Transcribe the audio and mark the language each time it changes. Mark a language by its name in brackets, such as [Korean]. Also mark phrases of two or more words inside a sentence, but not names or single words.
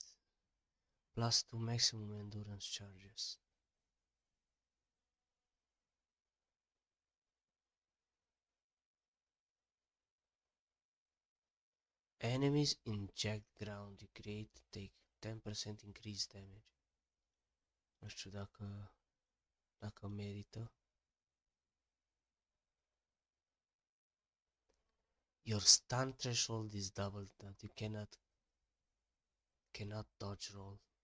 [English] Plus 2 maximum endurance charges. Enemies in jagged ground you create take 10% increased damage. [Romanian] Nu știu dacă merită. [English] Your stun threshold is doubled that you cannot dodge roll.